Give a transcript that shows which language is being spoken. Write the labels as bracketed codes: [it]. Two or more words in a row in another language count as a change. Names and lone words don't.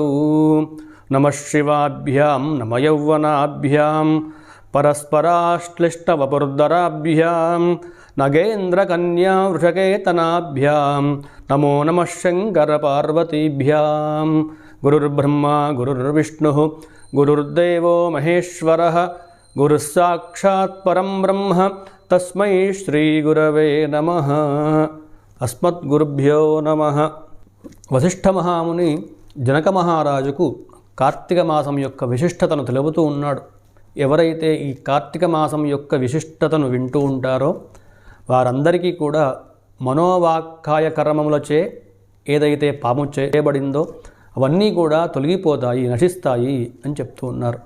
[sa] नमः शिवाभ्यां नमः यौवनाभ्यां परस्पराश्लिष्टवपुर्धराभ्यां नगेन्द्रकन्या वृषकेतनाभ्यां नमो नमः शङ्करपार्वतीभ्यां। गुरुर्ब्रह्मा गुरुर्विष्णुः गुरुर्देवो महेश्वरः गुरुः साक्षात् परं ब्रह्म तस्मै श्रीगुरवे नमः। अस्मद्गुरुभ्यो नमः। [te] వశిష్ఠ మహాముని జనక మహారాజుకు కార్తీక మాసం యొక్క విశిష్టతను తెలుపుతూ ఉన్నాడు. ఎవరైతే ఈ కార్తీక మాసం యొక్క విశిష్టతను వింటూ ఉంటారో వారందరికీ కూడా మనోవాక్కాయ కర్మములచే ఏదైతే పాపం చేయబడిందో అవన్నీ కూడా తొలగిపోతాయి, నశిస్తాయి అని చెప్తూ ఉన్నారు.